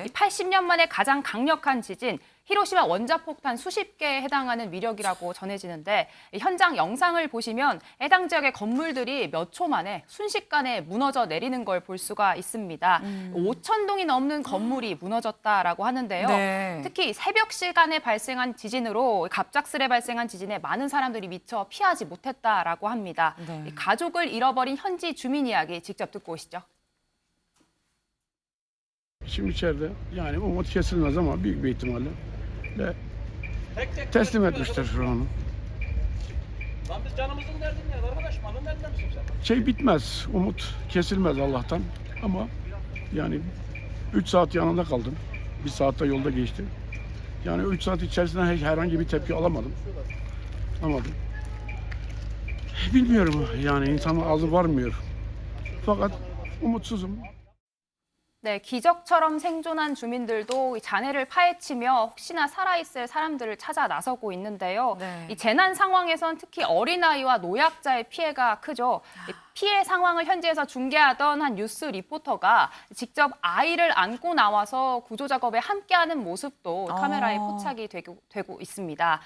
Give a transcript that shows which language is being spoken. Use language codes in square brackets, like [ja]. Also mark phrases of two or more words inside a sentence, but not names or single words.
[ko] 80년 만에 가장 강력한 지진, 히로시마 원자폭탄 수십 개에 해당하는 위력이라고 전해지는데 현장 영상을 보시면 해당 지역의 건물들이 몇 초 만에 순식간에 무너져 내리는 걸 볼 수가 있습니다. 5,000동이 넘는 건물이 무너졌다라고 하는데요. 네. 특히 새벽 시간에 발생한 지진으로 갑작스레 발생한 지진에 많은 사람들이 미처 피하지 못했다라고 합니다. 네. 이 가족을 잃어버린 현지 주민 이야기 직접 듣고 오시죠. [tr] Şimdi içeride yani umut kesilmez ama büyük bir ihtimalle ve teslim etmişler şu an. Lan biz canımızın derdindeyiz arkadaşım. Alın derdinde misin sen? Şey bitmez, umut kesilmez Allah'tan ama yani 3 saat yanında kaldım. 1 saatte yolda geçti. Yani 3 saat içerisinde herhangi bir tepki alamadım. Bilmiyorum yani insanın ağzı varmıyor. Fakat umutsuzum. [ko] 네, 기적처럼 생존한 주민들도 이 잔해를 파헤치며 혹시나 살아있을 사람들을 찾아 나서고 있는데요. 네. 이 재난 상황에선 특히 어린아이와 노약자의 피해가 크죠. 이 피해 상황을 현지에서 중계하던 한 뉴스 리포터가 직접 아이를 안고 나와서 구조 작업에 함께하는 모습도 카메라에 포착이 되고 있습니다.